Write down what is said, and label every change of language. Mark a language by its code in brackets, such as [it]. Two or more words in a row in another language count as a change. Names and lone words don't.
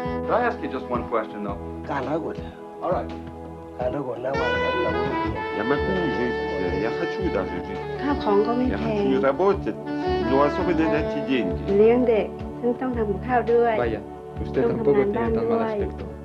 [en] Could I ask you just one question, though? All right. [ru] Я могу жить, я хочу даже жить. [th] ข้าวของก็ไม่ [ru] Я [th] แพง [ru] хочу работать, но особенно на эти деньги. [th] เลี้ยงเด็กซึ่งต้องทำกับข้าวด้วย [es] Vaya, usted tampoco tiene tan mal aspecto.